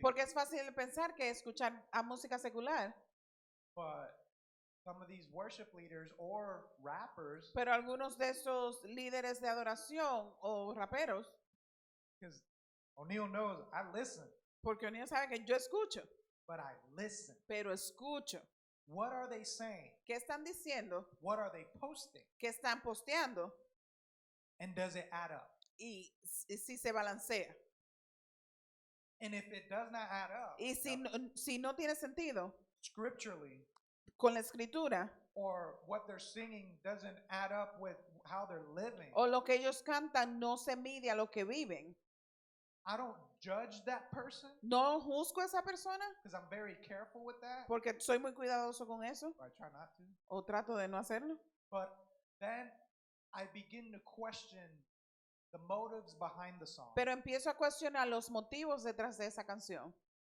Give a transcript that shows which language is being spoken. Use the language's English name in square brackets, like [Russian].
[Spanish] Porque es fácil pensar que escuchar a música secular, [English] but some of these worship leaders or rappers, [Spanish] pero algunos de esos líderes de adoración o raperos, [English] because O'Neal knows I listen, [Spanish] porque uno sabe que yo escucho, [English] but I listen. [Spanish] pero escucho. [English] What are they saying? [Spanish] ¿Qué están diciendo? [English] What are they posting? [Spanish] ¿Qué están posteando? [English] And does it add up? [Spanish] Y si se balancea. [English] And if it does not add up, [Spanish] Y si no tiene sentido [English] scripturally, [Spanish] con la escritura, [English] or what they're singing doesn't add up with how they're living, [Spanish] o lo que ellos cantan no se mide a lo que viven, [English] I don't judge that person [Spanish] no juzgo a esa persona [English] because I'm very careful with that. [Spanish] porque soy muy cuidadoso con eso [English] Or I try not to. [Spanish] o trato de no hacerlo. [English] But then I begin to question the motives behind the song. [Spanish] Pero empiezo a cuestionar los motivos detrás de esa canción.